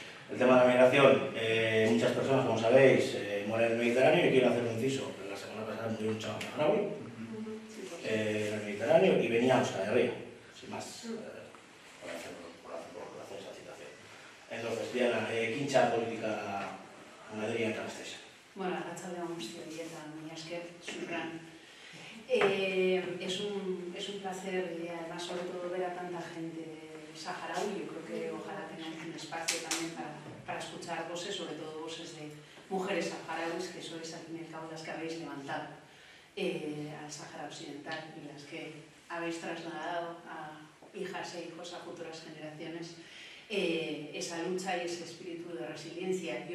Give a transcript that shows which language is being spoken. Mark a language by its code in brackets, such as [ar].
[es] El tema de la migración, muchas personas, como sabéis, mueren en el Mediterráneo, y quiero hacer un inciso. La semana pasada murió un chaval saharaui en el Mediterráneo y venía a Euskal Herria, sin más, por hacer esa citación. Entonces, Diana, quincha política Madrid en Gasteiz. [eu] Bueno, arratsaldeon guztioi eta mila esker zurran. [es] Es un placer y además sobre todo ver a tanta gente saharaui. Yo creo que ojalá tengamos un espacio también para escuchar voces, sobre todo voces mujeres saharauis, que sois al fin y al cabo las que habéis levantado al Sáhara Occidental y las que habéis trasladado a hijas e hijos, a futuras generaciones, esa lucha y ese espíritu de resiliencia.